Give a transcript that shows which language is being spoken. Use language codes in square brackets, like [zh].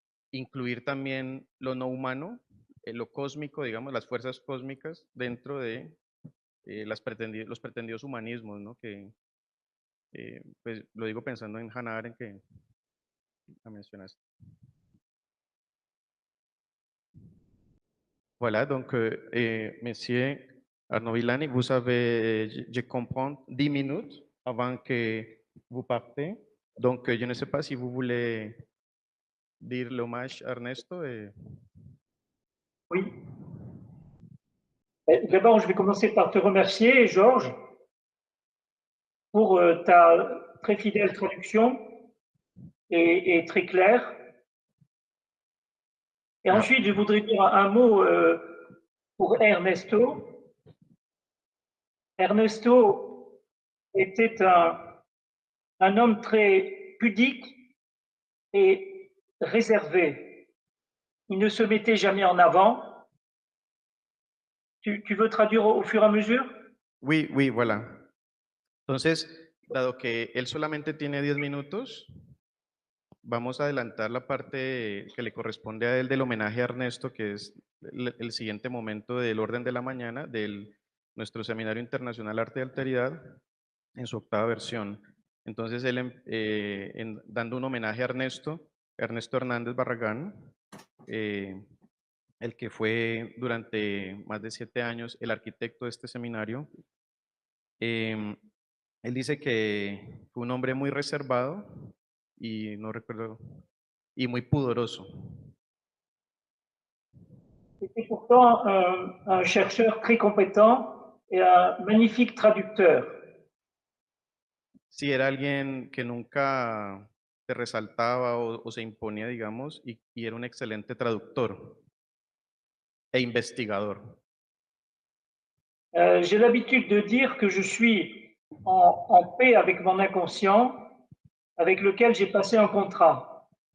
[es] incluir también lo no humano, lo cósmico, digamos, las fuerzas cósmicas dentro de los pretendidos humanismos, ¿no? Que pues lo digo pensando en Hannah Arendt, que la mencionaste. [fr] Voilà, donc, monsieur Arnaud Villani, vous avez, je comprends, 10 minutes avant que vous partez. Donc, je ne sais pas si vous voulez dire l'hommage à Ernesto. Oui. D'abord, je vais commencer par te remercier, Georges, pour ta très fidèle traduction et très claire. Et ensuite, je voudrais dire un mot pour Ernesto. Ernesto était un homme très pudique et réservé. Il ne se mettait jamais en avant. Tu veux traduire au fur et à mesure? Oui, oui, voilà. [es] Entonces, dado que él solamente tiene 10 minutos, vamos a adelantar la parte que le corresponde a él del homenaje a Ernesto, que es el siguiente momento del orden de la mañana de nuestro Seminario Internacional Arte y Alteridad en su 8ª versión. Entonces, él dando un homenaje a Ernesto Hernández Barragán, el que fue durante más de 7 años el arquitecto de este seminario. Él dice que fue un hombre muy reservado y no recuerdo, y muy pudoroso. [fr] C'était pourtant un chercheur très compétent et un magnifique traducteur. [es] Sí, era alguien que nunca se resaltaba o se imponía, digamos, y era un excelente traductor e investigador. [fr] J'ai l'habitude de dire que je suis en paix avec mon inconscient, avec lequel j'ai passé un contrat.